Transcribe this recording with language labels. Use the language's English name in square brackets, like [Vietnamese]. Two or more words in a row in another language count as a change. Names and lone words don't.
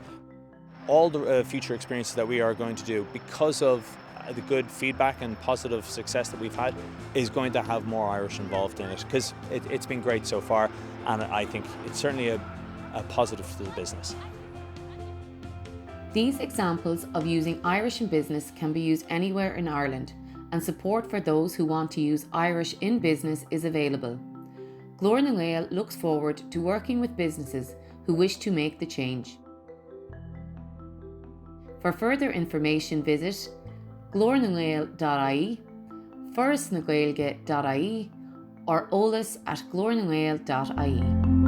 [English] All the future experiences that we are going to do, because of the good feedback and positive success that we've had, is going to have more Irish involved in it, because it's been great so far, and I think it's certainly a positive to the business. These examples of using Irish in business can be used anywhere in Ireland, and support for those who want to use Irish in business is available. Glór nGael looks forward to working with businesses who wish to make the change. For further information, visit glórnagael.ie, forestnagaeilge.ie, or olas@glórnagael.ie.